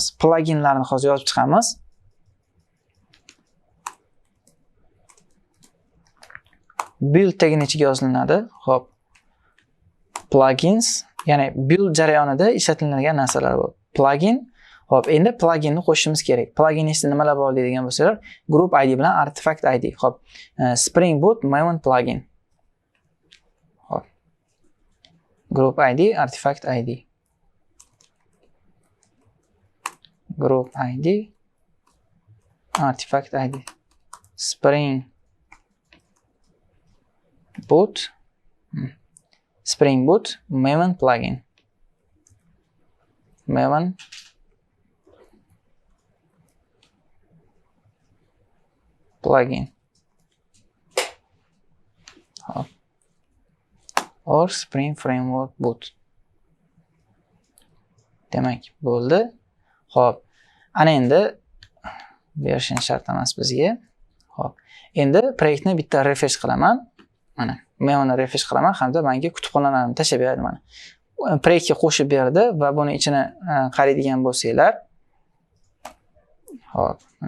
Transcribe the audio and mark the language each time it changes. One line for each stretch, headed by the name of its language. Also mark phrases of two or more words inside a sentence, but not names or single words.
Uzbek: Pluginlarni hozir yozib chiqamiz. Build tagini ichiga yozilinadi. Xo'p. Plugins, ya'ni build jarayonida ishlatiladigan narsalar bu. Plugin. Xo'p, endi pluginni qo'shishimiz kerak. Plugin ichida nimalar bor deydigan bo'lsalar,
English: group ID
Uzbek: bilan
English: artifact ID.
Uzbek: Xo'p. Spring Boot Maven plugin. Xo'p.
English: Group ID, artifact ID. Group ID, artifact ID.
Uzbek: Spring Boot Maven plugin. Maven plugin. Or Spring Framework Boot. Demak, bo'ldi. Xo'p. Ana endi version shart emas bizga. Xo'p. Endi proyektni bitta refresh qilaman. Mana, men uni refresh qilaman hamda menga kutubxonalarni tashlab beradi mana. Proyektga qo'shib berdi va buni ichini qaraydigan bo'lsanglar, xo'p, mana.